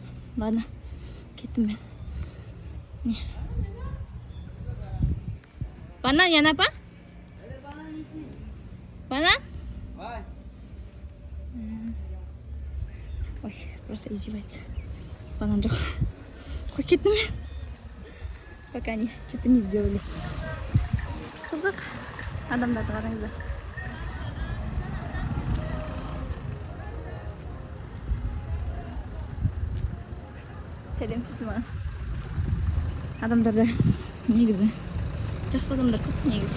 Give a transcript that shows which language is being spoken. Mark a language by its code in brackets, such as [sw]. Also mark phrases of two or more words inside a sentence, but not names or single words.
[kk] Ладно, кеттім мен. Не? Банан яна па? [ru] Банан? Ой, просто издевается. [kk] Банан жоқ. Қой кеттім мен. [ru] Пока они что-то не сделали. [kk] Қызық. Адамдарды қараңыздар. Сәлем сізді. Адамдарда негізі. Жақсы адамдар көп негізі.